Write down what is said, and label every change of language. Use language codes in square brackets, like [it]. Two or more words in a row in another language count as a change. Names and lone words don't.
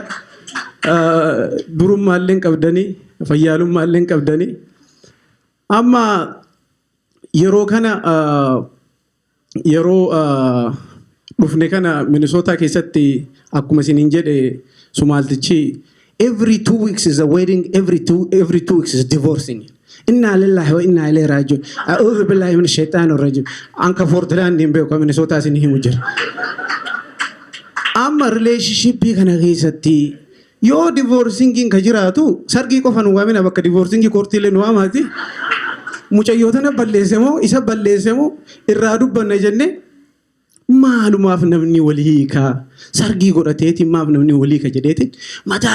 [om] Durummaallee hin qabdanii fayyaalummaallee hin qabdanii. Amma yeroo kana yeroo dhufne kana Minisootaa keessatti akkuma isiniin jedhe Sumaaltichi [en] every 2 weeks is a wedding, every two weeks is divorcing. [ar] إنا لله وإنا إليه راجعون. أعوذ بالله من الشيطان الرجيم. [om] Anka Portland hin beeku Minnesota sin himu jira. Amma relationship kana keessatti yoo divorcing ka jiraatu sargii qofa nu waamina bakka divorcing koortiilee nu waamaati. Mucayyoota na balleessemo isa balleessemo irraa dubbanna jenne maalumaaf namni walii ka sargii godhateeti maaf namni walii ka jedheeti mataa